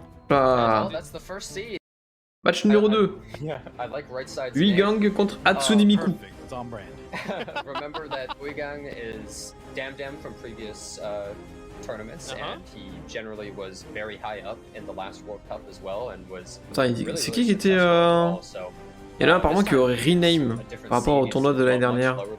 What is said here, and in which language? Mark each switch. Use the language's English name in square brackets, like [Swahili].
[French] Ah. Match numéro 2. 8 gangs contre Hatsune Miku. [English] It's on brand. Remember that Uigang is Dam from previous tournaments, and he generally was very high up in the last World Cup as well, and was. [French] Attends, c'est qui était Il y en a apparemment qui aurait rename par rapport au tournoi de l'année dernière.